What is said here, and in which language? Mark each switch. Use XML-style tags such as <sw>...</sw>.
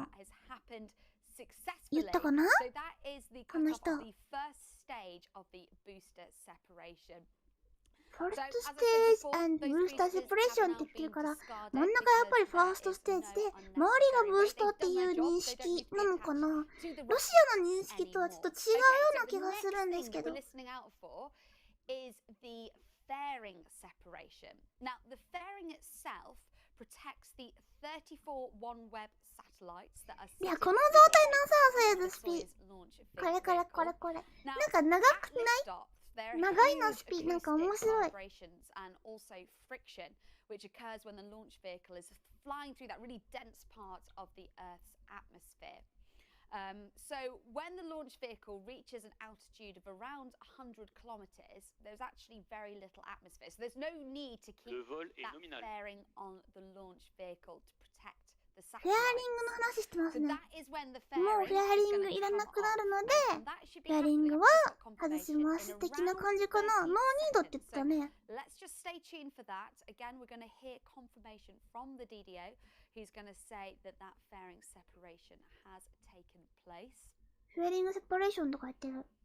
<en>That has happened successfully.</en> <ja>言ったかな？</ja> <en>So that is the cut off of the first stage of the booster separation.</en> <ja>ファーストステージ and ブースターセパレーションって言ってるから、真ん中やっぱりファーストステージで、周りがブースターっていう認識なのかな。ロシアの認識とはちょっと違うような気がするんですけど。</ja> <en>Is the fairing separation. Now, the fairing itself protects the 34 OneWeb satellites that are</en> <ja>いや、この状態のさ、ソユーズスピこれ。なんか長くない長いのスピなんか面白い。</ja> <en>And also friction, which occurs when the launch vehicle is flying through that really dense part of the Earth's atmosphere. So when the launch vehicle reaches an altitude of around 100 kilometers, there's actually very little atmosphere. So there's no need to keep that fairing on the launch vehicle to protect the satellite.</en> <ja>フェアリングの話してますね。</ja> <en>So that is when the</en> <ja>もう</ja> <en>fairing</en> <ja>フェアリングいらなくなるので、フェアリングは外します的な感じかな。ノーニードって言ったね。</ja> <en>Let's just stay tuned for that. Again, we're going to hear confirmation from the DDO, who's going to say that that fairing separation has taken place.</en> <ja>フェアリングセパレーションとか言ってる。</ja>